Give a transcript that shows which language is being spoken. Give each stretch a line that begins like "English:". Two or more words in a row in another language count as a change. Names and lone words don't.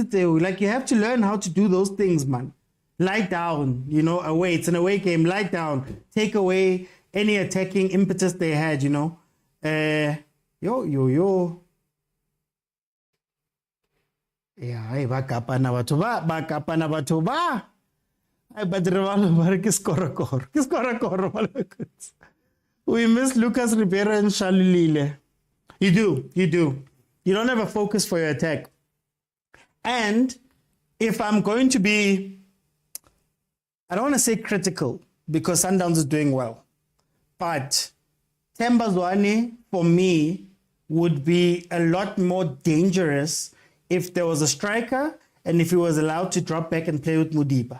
English: Like you have to learn how to do those things, man. Lie down, away. It's an away game. Lie down. Take away any attacking impetus they had, Yo. Yeah,
Northern Sotho: bakapana batho ba.
English: But we miss Lucas Ribeiro and Shalulile. You do. You don't have a focus for your attack. And if I'm going to be, I don't want to say critical because Sundowns is doing well, but Themba Zwane for me would be a lot more dangerous if there was a striker and if he was allowed to drop back and play with Mudiba.